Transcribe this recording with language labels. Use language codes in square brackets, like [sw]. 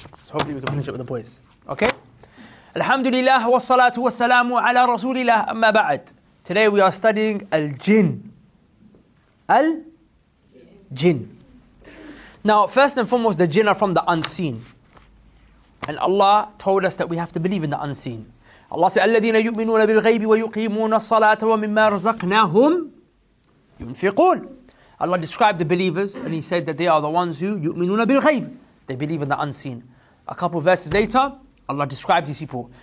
[en] So hopefully we can finish it with the boys. Okay? [ar] Alhamdulillah wa salatu wa salamu ala rasulillah amma ba'd. [en] Today we are studying Al-Jinn. Al-Jinn. Now, first and foremost, the jinn are from the unseen. And Allah told us that we have to believe in the unseen. [ar] Allah said, الَّذِينَ يُؤْمِنُونَ بِالْغَيْبِ وَيُقِيمُونَ الصَّلَاةَ وَمِمَّا رَزَقْنَاهُمْ يُنْفِقُونَ. [en] Allah described the believers and He said that they are the ones who [ar] يُؤْمِنُونَ بِالْغَيْبِ. [en] They believe in the unseen. A couple of verses later, Allah described these people.